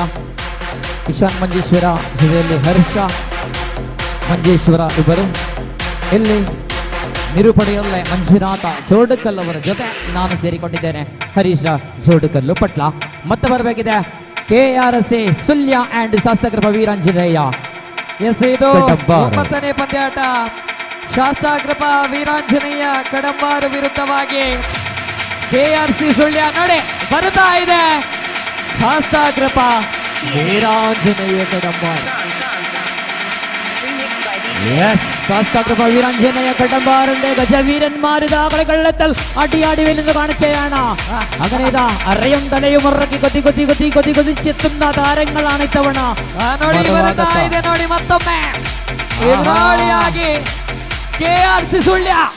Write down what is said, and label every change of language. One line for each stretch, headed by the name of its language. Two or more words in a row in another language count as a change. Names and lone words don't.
Kannada: ಕಿಶಾನ್ ಮಂಜೇಶ್ವರ ಜೊತೆಯಲ್ಲಿ ಹರ್ಷ ಮಂಜೇಶ್ವರ ಇಬ್ಬರು ಇಲ್ಲಿ ನಿರೂಪಣೆಯಲ್ಲೇ ಮಂಜುನಾಥ ಜೋಡುಕಲ್ ಅವರ ಜೊತೆ ನಾನು ಸೇರಿಕೊಂಡಿದ್ದೇನೆ ಹರೀಶ ಜೋಡುಕಲ್ಲು ಪಟ್ಲ ಮತ್ತೆ ಬರಬೇಕಿದೆ KRC ಸುಲ್ಯ ಅಂಡ್ ಶಾಸ್ತ್ರಕೃಪ ವೀರಾಂಜನೇಯ ಇದು 9ನೇ ಪಂದ್ಯಾಟ ಶಾಸ್ತ್ರಕೃಪ ವೀರಾಂಜನೇಯ ಕಡಂಬಾರು ವಿರುದ್ಧವಾಗಿ KRC ಸುಳ್ಯ ನಡೆ ಬರ್ತಾ ಇದೆ ಶಾಸ್ತ್ರಕೃಪ ವೀರಾಂಜನೇಯ ಕಡಂಬಾರು
Malayalam: ശാസ്ത്രകൃപ വീരാഞ്ജനേയ കടമ്പാറിന്റെ ഗജവീരന്മാരിതാകളെ കള്ളത്തൽ അടിയാടി വരുന്നത് കാണിച്ചയാണ് അങ്ങനെ ഇതാ അറയും തലയും ഉറക്കി കൊതിച്ചെത്തുന്ന താരങ്ങളാണ് ഇത്തവണ
Kannada: ನೋಡಿ ಮತ್ತೊಮ್ಮೆ ಎದುರಾಳಿಯಾಗಿ KRC ಸುಳ್ಯ